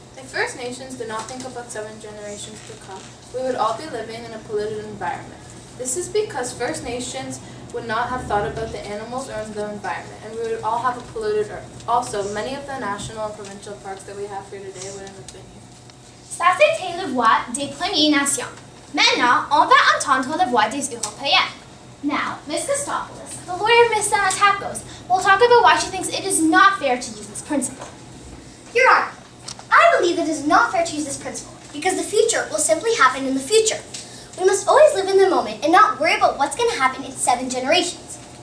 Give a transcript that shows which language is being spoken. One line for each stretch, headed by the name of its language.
English: If First Nations did not think about 7 generations to come, we would all be living in a polluted environment. This is because First Nations would not have thought about the animals or the environment, and we would all have a polluted earth. Also, many of the national and provincial parks that we have here today wouldn't have been here.
French: Ça, c'était la voix des Premières Nations. Maintenant, on va entendre la voix des Européens.
English: Now, Ms. Kostopoulos, the lawyer of Ms. Stamatakos, will talk about why she thinks it is not fair to use this principle. Your Honor, I believe that it is not fair to use this principle because the future will simply happen in the future. We must always live in the moment and not worry about what's going to happen in 7 generations.